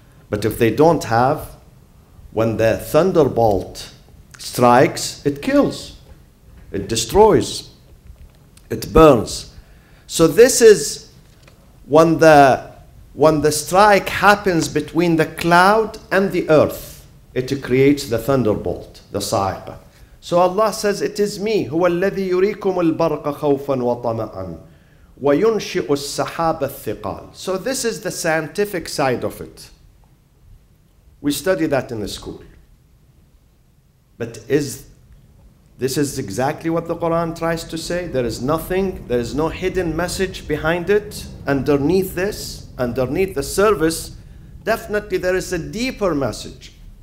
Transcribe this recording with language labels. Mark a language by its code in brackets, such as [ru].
[en] But if they don't have, when the thunderbolt strikes, it kills, it destroys, it burns. So this is when the strike happens between the cloud and the earth, it creates the thunderbolt, the sa'iqah. So Allah says, it is me, [ar] هو الذي يريكم البرق خوفا وطمعا وينشئ السحاب الثقال. [en] So this is the scientific side of it. We study that in the school. But this is exactly what the Quran tries to say. There is no hidden message behind it. Underneath this, underneath the service, definitely there is a deeper message.